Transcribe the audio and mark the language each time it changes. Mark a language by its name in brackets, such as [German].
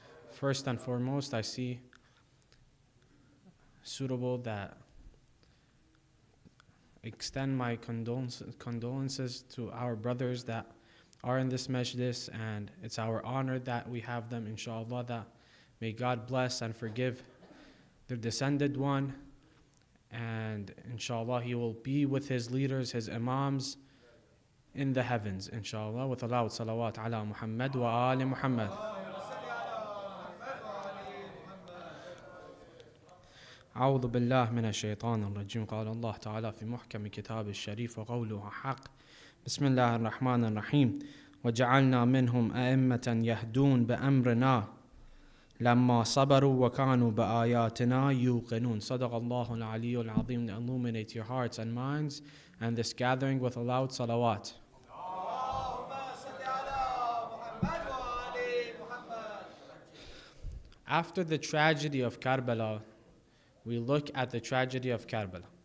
[English] First and foremost, I see suitable that extend my condolences to our brothers that are in this majlis, and it's our honor that we have them, inshallah, that may God bless and forgive their descended one, and inshallah He will be with His leaders, His imams in the heavens, inshallah, with a loud salawat ala Muhammad wa ali Muhammad. [Arabic] أعوذ بالله من الشيطان الرجيم قال الله تعالى في محكم كتاب الشريف وقوله حق بسم الله الرحمن الرحيم وجعلنا منهم أئمة يهدون بأمرنا لما صبروا وكانوا بآياتنا يوقنون. صدق الله العلي العظيم. [English] Illuminate your hearts and minds and this gathering with a loud salawat. After the tragedy of Karbala, we look at the tragedy of Karbala.